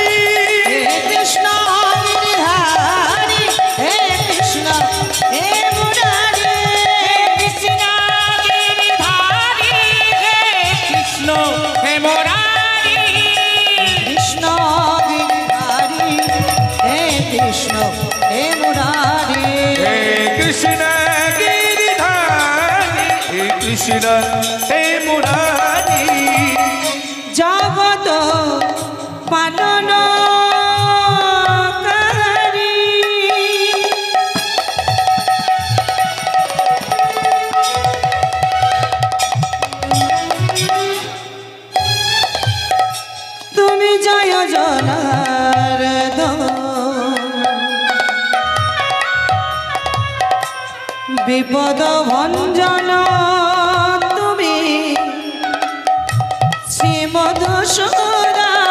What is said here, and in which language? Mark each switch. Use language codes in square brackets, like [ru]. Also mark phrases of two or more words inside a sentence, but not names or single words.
[hi] हे कृष्ण गिरिधारी हे कृष्ण हे मुरारी कृष्ण गिरिधारी हे कृष्ण हे मुरारी कृष्ण गिरिधारी हे कृष्ण हे मुरारी [bn] কৃষ্ণ গিরিধারী হে কৃষ্ণ হে মুরারি জগত পালন তুমি জয় জনার্দন বিপদ ভঞ্জন তুমি শ্রীমধুসূদন